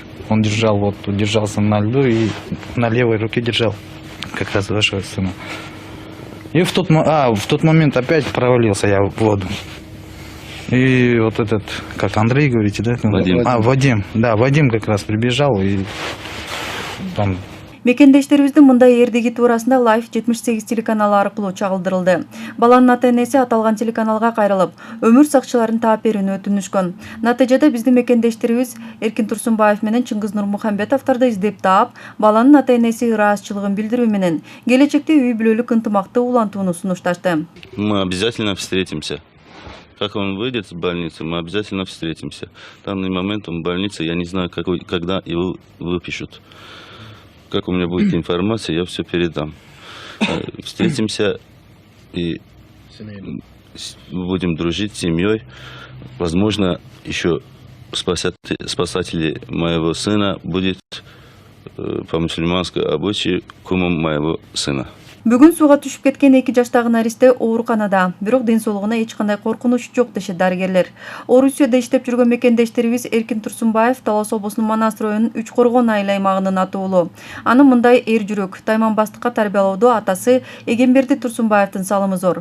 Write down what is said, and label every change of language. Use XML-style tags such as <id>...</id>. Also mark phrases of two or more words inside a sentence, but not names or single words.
<ru>Он держался на льду и на левой руке держал, как раз вашего сына. И в тот момент опять провалился я в воду. И вот этот, как Андрей говорите, да? Вадим. Вадим как раз прибежал и там...</ru> <ky>Мекендештерибиздин мындай эрдиги туурасында Life 78 телеканалы аркылуу чагылдырылды. Баланын ата-энеси аталган телеканалга кайрылып, өмүр сакчыларын таап берүүнү өтүнүшкөн. Натыйжада биздин мекендештерибиз Эркин Турсунбаев менен Чыңгыз Нурмухамбетовдорду издеп таап, баланын ата-энеси ыраазычылыгын билдирүү менен келечекте үй бүлөлүк ынтымакты улантууну сунушташты.</ky> <ru>Мы обязательно встретимся. Как он выйдет из больницы, мы обязательно встретимся. В данный момент он в больнице, я не знаю, когда его выпишут. Как у меня будет информация, я все передам. Встретимся и будем дружить с семьей. Возможно, еще спасатели моего сына будет по мусульманской обычаю кумом моего сына.</ru> <ky>Бүгүн сууга түшүп кеткен 2 жаштагы наристе ооруканада, бирок ден соолугуна эч кандай коркунуч жок дешет дарыгерлер. Орусияда иштеп жүргөн мекендештерибиз Эркин Турсунбаев Талас облусунун Манас районунун Үч Коргон айыл аймагынын атуулу. Анын мындай эр жүрөк, тайманбастыкка тарбиялоодо атасы Эгемберди Турсунбаевдин салымы зор.</ky>